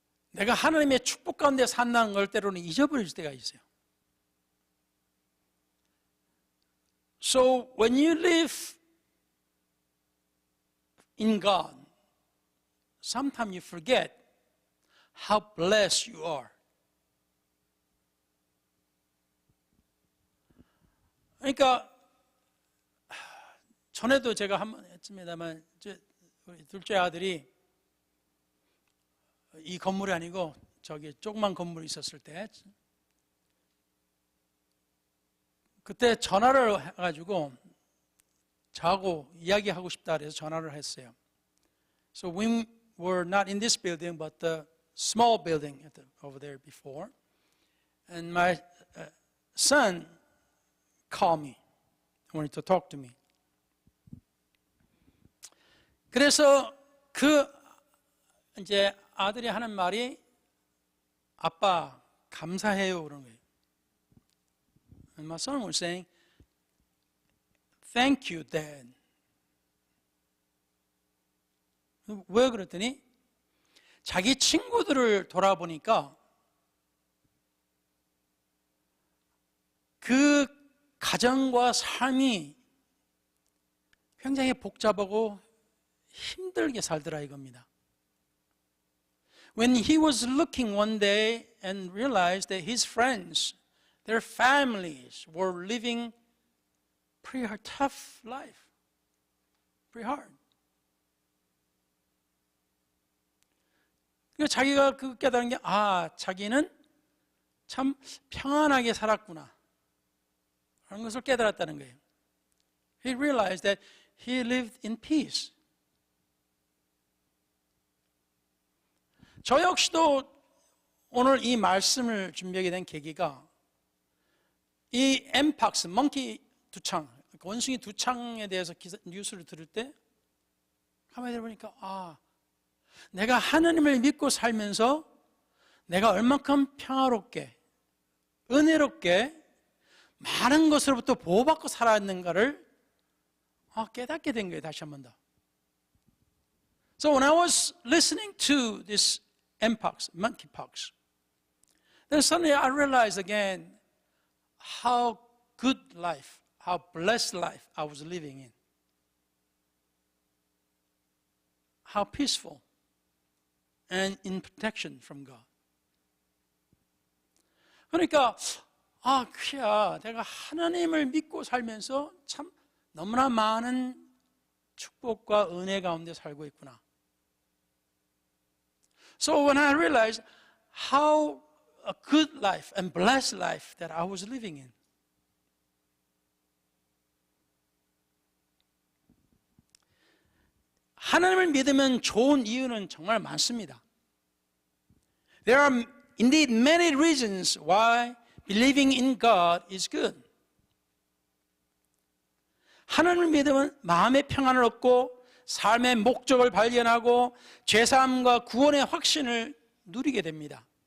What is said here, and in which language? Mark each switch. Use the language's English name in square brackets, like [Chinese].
[Korean] 내가 하나님의 축복 가운데 산다는 걸 때로는 잊어버릴 때가 있어요. [English] So when you live in God, sometimes you forget how blessed you are. [Korean] 그러니까 전에도 제가 한번 했습니다만 우리 둘째 아들이 이 건물이 아니고 저기 조그만 건물이 있었을 때 그때 전화를 해가지고 저하고 이야기하고 싶다 그래서 전화를 했어요. [English] So we were not in this building, but the small building over there before. And my son called me, wanted to talk to me. [Korean] 그래서 그 이제 아들이 하는 말이 아빠 감사해요 그런 거예요. [English] And my son was saying, "Thank you, Dad." [Korean] 왜 그랬더니 자기 친구들을 돌아보니까 그 가정과 삶이 굉장히 복잡하고 힘들게 살더라 이겁니다. [English] When he was looking one day and realized that his friends, their families were living pretty tough life, pretty hard. [Korean] 그래서 자기가 그 깨달은 게 자기는 참 평안하게 살았구나 하는 것을 깨달았다는 거예요. [English] He realized that he lived in peace. [Korean] 저 역시도 오늘 이 말씀을 준비하게 된 계기가 이 엠팍스, 멍키 두창, 원숭이 두창에 대해서 뉴스를 들을 때 가만히 들어보니까 내가 하나님을 믿고 살면서 내가 얼만큼 평화롭게 은혜롭게 많은 것으로부터 보호받고 살았는가를 깨닫게 된 거예요. 다시 한 번 더. [English] So when I was listening to this mpox, monkeypox, then suddenly I realized again how good life, how blessed life I was living in. How peaceful and in protection from God. [Korean] 그러니까 그야 내가 하나님을 믿고 살면서 참 너무나 많은 축복과 은혜 가운데 살고 있구나. [English] So when I realized how a good life and blessed life that I was living in. [Korean] 하나님을 믿으면 좋은 이유는 정말 많습니다. [English] There are indeed many reasons why believing in God is good. [Korean] 하나님을 믿으면 마음의 평안을 얻고 삶의 목적을 발견하고 죄사함과 구원의 확신을 누리게 됩니다.